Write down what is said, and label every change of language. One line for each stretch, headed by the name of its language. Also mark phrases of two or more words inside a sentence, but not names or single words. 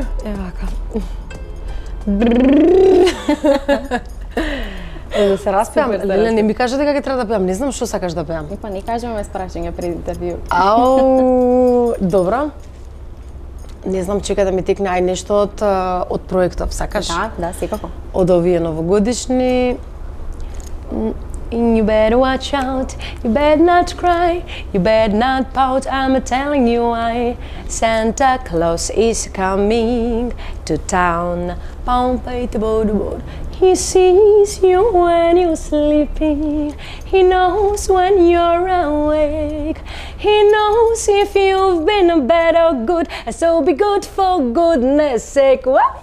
Macedonian: бър? Вака. Да се распеам? Супер, Леле, не ми кажа дека ќе треба да пеам. Не знам што сакаш да пеам. Па не кажуваме прашања пред интервју. Ау, добро. Не знам, чека да ми текне ај нешто од проектов, сакаш? Да, секако. Од овие новогодишни.
English: You better watch out, you better not cry, you better not pout, I'm telling you why. Santa Claus is coming to town. He sees you when you're sleeping, he knows when you're awake, he knows if you've been bad or good, so be good for goodness sake.